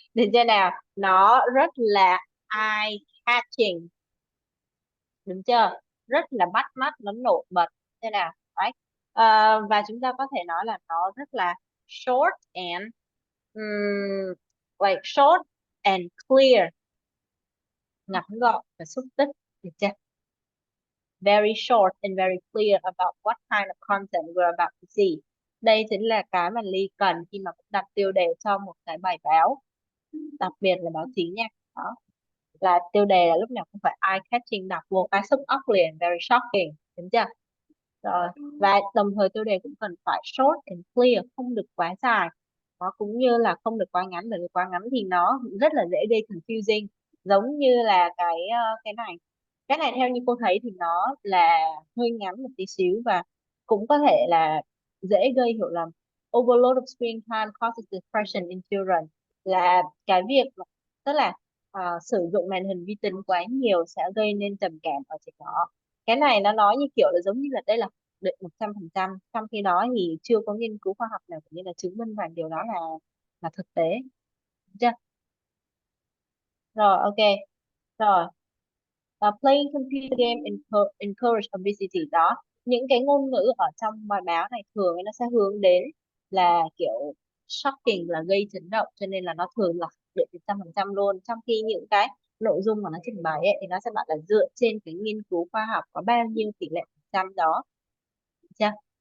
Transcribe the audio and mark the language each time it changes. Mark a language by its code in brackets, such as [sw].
[vi] Để xem nào, nó rất là eye catching, đúng chưa? Rất là bắt mắt, nó nổi bật. Thế nào? Đấy. Và chúng ta có thể nói là nó rất là [en] short and like short and clear, [vi] ngắn gọn và xúc tích. Được chưa? [en] Very short and very clear about what kind of content we're about to see. [vi] Đây chính là cái mà Ly cần khi mà đặt tiêu đề cho một cái bài báo, đặc biệt là báo chí nha. Đó, là tiêu đề là lúc nào cũng phải eye catching, đọc vô cái sức óc liền, [en] very shocking, [vi] đúng chưa? Rồi, và đồng thời tiêu đề cũng cần phải [en] short and clear, [vi] không được quá dài, nó cũng như là không được quá ngắn, bởi vì quá ngắn thì nó rất là dễ gây confusing, giống như là cái này theo như cô thấy thì nó là hơi ngắn một tí xíu, và cũng có thể là dễ gây hiểu lầm. [en] Overload of screen time causes depression in children, [vi] là cái việc tức là sử dụng màn hình vi tính quá nhiều sẽ gây nên trầm cảm ở trẻ nhỏ. Cái này nó nói như kiểu là giống như là đây là định 100%, trong khi đó thì chưa có nghiên cứu khoa học nào như là chứng minh rằng điều đó là thực tế. Được chưa? Rồi, ok. [en] Rồi, playing computer game encourage obesity. [vi] Đó, những cái ngôn ngữ ở trong bài báo này thường nó sẽ hướng đến là kiểu shocking, là gây chấn động, cho nên là nó thường là định 100% luôn, trong khi những cái nội dung mà nó trình bày ấy, thì nó sẽ bảo là dựa trên cái nghiên cứu khoa học có bao nhiêu tỷ lệ phần trăm đó. Được chưa?